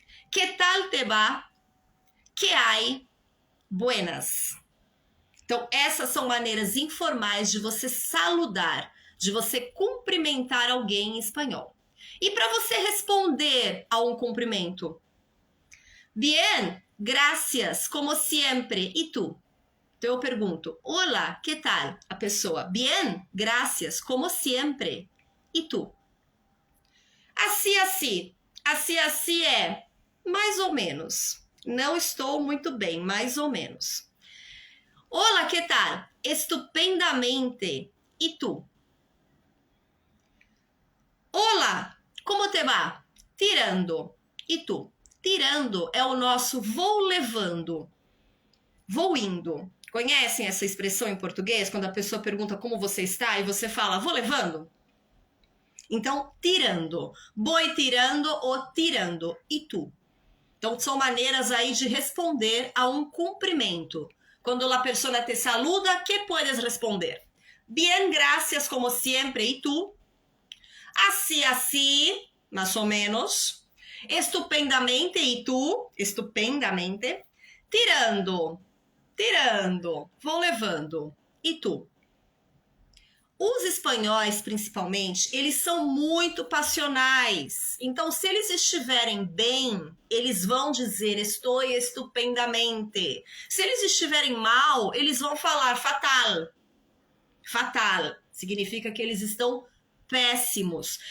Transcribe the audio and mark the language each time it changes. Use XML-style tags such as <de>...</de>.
<es>Que tal te va? Que hay? Buenas.</es> <pt>Então, essas são maneiras informais de você saludar, de você cumprimentar alguém em espanhol. E para você responder a um cumprimento?</pt> <es>Bien, gracias, como siempre.</es> <pt>E tu? Então eu pergunto,</pt> <es>hola, que tal?</es> <pt>A pessoa,</pt> <es>bien, gracias, como siempre.</es> <pt>E tu? Assim, assim. Assim, assim é mais ou menos. Não estou muito bem, mais ou menos.</pt> <es>Hola, que tal? Estupendamente. E tu? Hola, como te va? Tirando. E tu?</es> <pt>Tirando é o nosso vou levando. Vou indo. Conhecem essa expressão em português? Quando a pessoa pergunta como você está e você fala, vou levando? Então, tirando. Voy tirando ou tirando. E tu? Então, são maneiras aí de responder a um cumprimento. Quando a pessoa te saluda,</pt> <es>¿qué puedes responder? Bien, gracias, como siempre. ¿Y tú? Así, así, más o menos. Estupendamente. ¿Y tú? Estupendamente. Tirando, tirando.</es> <pt>Vou levando.</pt> <es>¿Y tú?</es> <pt>Os espanhóis, principalmente, eles são muito passionais. Então, se eles estiverem bem, eles vão dizer estou estupendamente. Se eles estiverem mal, eles vão falar fatal. Fatal significa que eles estão péssimos.</pt>